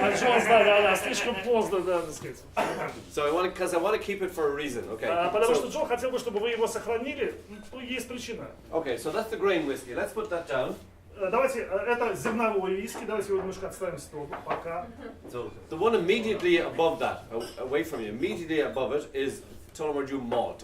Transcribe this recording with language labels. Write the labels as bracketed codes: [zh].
[ru] Джон, да, слишком поздно, да, так сказать. [en] So I want to keep it for a reason, okay? [ru] Потому что Джон хотел бы, чтобы вы его сохранили, есть причина. [en] Okay, so that's the grain whiskey. Let's put that down. [ru] Давайте, это зерновой виски, давайте его немножко отставим в сторону, пока. [en] So the one immediately above that, away from you, immediately above it is Tullamore Dew malt.